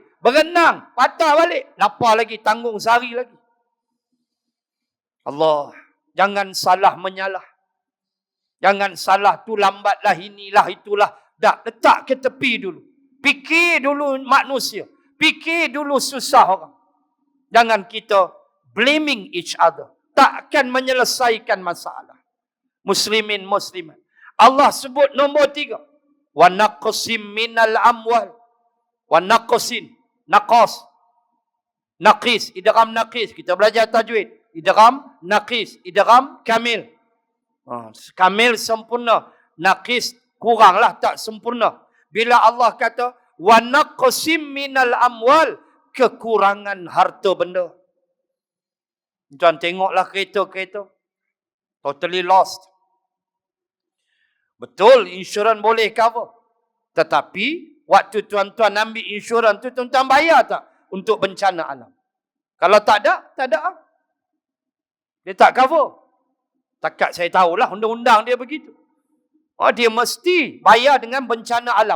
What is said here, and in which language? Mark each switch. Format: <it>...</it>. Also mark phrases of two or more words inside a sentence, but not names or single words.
<ms>Berenang. Patah balik. Lapar lagi. Tanggung sehari lagi. Allah. Jangan salah menyalah. Jangan salah tu lambatlah inilah itulah. Dah letak ke tepi dulu. Fikir dulu manusia. Fikir dulu susah orang. Jangan kita</ms> <en>blaming each other.</en> <ms>Takkan menyelesaikan masalah. Muslimin, muslimat. Allah sebut nombor 3.</ms> <ar>ونقص من الأموال. ونقص. نقص.</ar> <ms>Naqis. Idgham naqis. Kita belajar tajwid. Idgham naqis. Idgham kamil. Kamil sempurna. Naqis kuranglah tak sempurna. Bila Allah kata</ms> <ar>ونقص من الأموال,</ar> <ms>kekurangan harta benda. Tuan tengoklah kereta-kereta.</ms> <en>Totally lost.</en> <ms>Betul, insurans boleh cover. Tetapi, waktu tuan-tuan ambil insurans tu, tuan-tuan bayar tak untuk bencana alam? Kalau tak ada, tak ada. Dia tak cover. Takat saya tahulah, undang-undang dia begitu. Dia mesti bayar dengan bencana alam.</ms>